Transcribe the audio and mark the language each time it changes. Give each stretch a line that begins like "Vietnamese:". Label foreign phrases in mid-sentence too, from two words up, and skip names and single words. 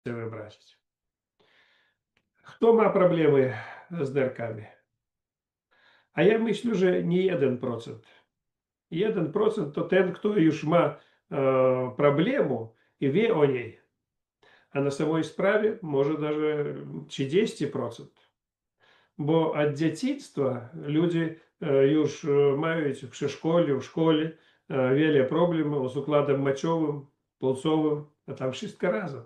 Ukrainian: це вибрати. Хто має проблеми з нирками?
Polish: A ja myślę, że nie 1%. 1% to ten, który już ma problemę i wie o niej, a na samej sprawie może даже 30%. Bo od dzieciństwa ludzie już mają w przedszkolu, w szkole wiele problemów z układem moczowym, płucowym, a tam wszystko razem.